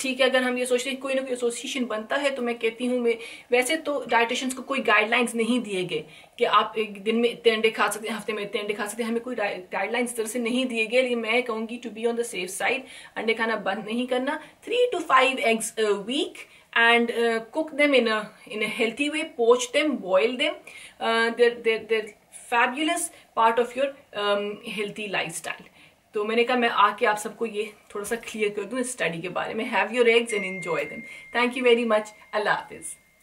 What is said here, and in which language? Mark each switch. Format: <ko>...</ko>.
<hi>ठीक है, अगर हम ये सोचते हैं कोई ना कोई एसोसिएशन बनता है, तो मैं कहती हूँ, वैसे तो डाइटिशियंस को कोई गाइडलाइंस नहीं दिए गए कि आप एक दिन में इतने अंडे खा सकते हैं, हफ्ते में इतने अंडे खा सकते हैं। हमें कोई गाइडलाइंस इस तरह से नहीं दिए गए, लेकिन मैं कहूँगी</hi> <en>to be on the safe side,</en> <hi>अंडे खाना बंद नहीं करना।</hi> <en>3 to 5 eggs a week and cook them in a healthy way, poach them, boil them। they're fabulous part of your healthy lifestyle।</en> <hi>तो मैंने कहा मैं आके आप सबको ये थोड़ा सा क्लियर कर दूं इस स्टडी के बारे में।</hi> <en>Have your eggs and enjoy them. Thank you very much.</en> <hi>Allah Hafiz.</hi>